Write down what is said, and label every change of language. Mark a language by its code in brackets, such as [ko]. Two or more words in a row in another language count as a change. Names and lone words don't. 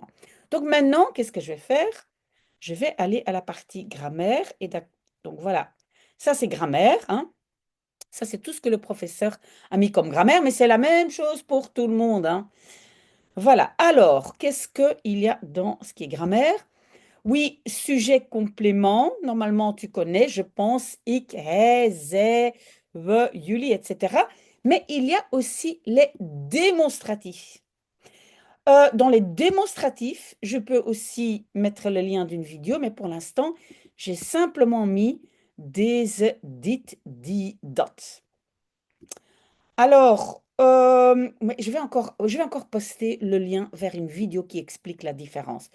[fr] Donc maintenant, qu'est-ce que je vais faire? Je vais aller à la partie grammaire donc voilà, ça c'est grammaire, hein. Ça, c'est tout ce que le professeur a mis comme grammaire, mais c'est la même chose pour tout le monde, hein. Voilà. Alors, qu'est-ce qu'il y a dans ce qui est grammaire? Oui, sujet complément. Normalement, tu connais, je pense, [nl] ik, hij, zij, we, jullie, [fr] etc. Mais il y a aussi les démonstratifs. Dans les démonstratifs, je peux aussi mettre le lien d'une vidéo, mais pour l'instant, j'ai simplement mis des dit. Alors, mais je vais encore poster le lien vers une vidéo qui explique la différence.